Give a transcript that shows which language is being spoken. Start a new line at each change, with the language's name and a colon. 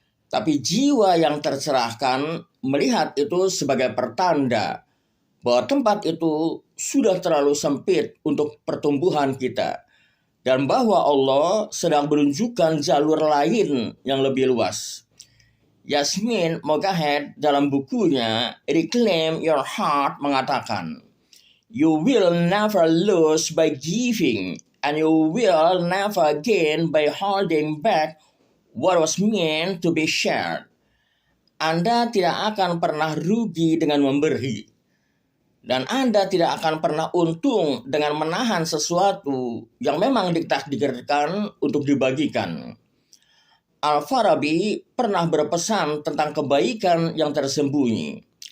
Indonesian: Tapi jiwa yang tercerahkan melihat itu sebagai pertanda bahwa tempat itu sudah terlalu sempit untuk pertumbuhan kita, dan bahwa Allah sedang menunjukkan jalur lain yang lebih luas.
English: Yasmin Mogahed
Indonesian: dalam bukunya
English: Reclaim Your Heart
Indonesian: mengatakan,
English: "You will never lose by giving, and you will never gain by holding back what was meant to be shared."
Indonesian: Anda tidak akan pernah rugi dengan memberi, dan Anda tidak akan pernah untung dengan menahan sesuatu yang memang ditakdirkan untuk dibagikan. Al-Farabi pernah berpesan tentang kebaikan yang tersembunyi.